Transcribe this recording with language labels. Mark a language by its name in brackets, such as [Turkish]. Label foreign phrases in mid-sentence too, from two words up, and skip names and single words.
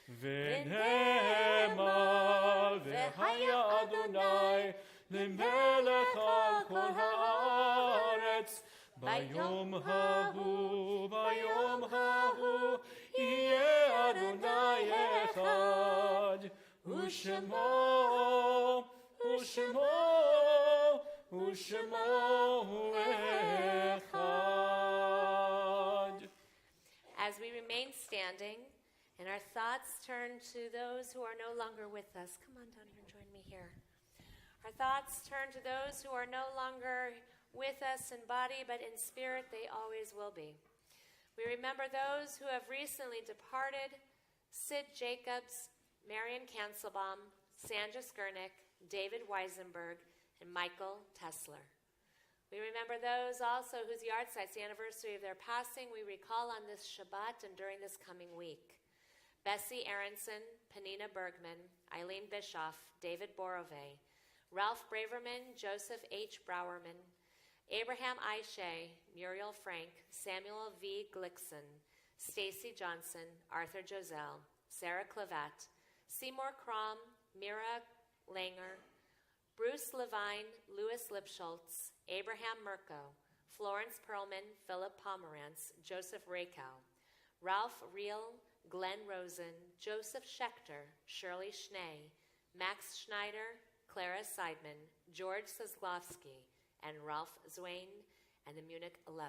[Hebrew] ונאמר והיה אדוני למלך על כל הארץ ביום ההוא יהיה אדוני אחד ושמו אחד. [English] As we remain standing and our thoughts turn to those who are no longer with us, come on down here and join me here. Our thoughts turn to those who are no longer with us in body, but in spirit they always will be. We remember those who have recently departed: Sid Jacobs, Marion Kanselbaum, Sandra Skurnick, David Weisenberg, and Michael Tesler. We remember those also whose yahrzeit, the anniversary of their passing, we recall on this Shabbat and during this coming week. Bessie Aronson, Panina Bergman, Eileen Bischoff, David Borove, Ralph Braverman, Joseph H. Browerman, Abraham I. Shea, Muriel Frank, Samuel V. Glickson, Stacy Johnson, Arthur Joselle, Sarah Clavat, Seymour Crom, Mira Langer, Bruce Levine, Louis Lipschultz, Abraham Merko, Florence Perlman, Philip Pomerantz, Joseph Rakow, Ralph Reel, Glenn Rosen, Joseph Schechter, Shirley Schnee, Max Schneider, Clara Seidman, George Soslavsky, and Ralph Zwain, and the Munich 11.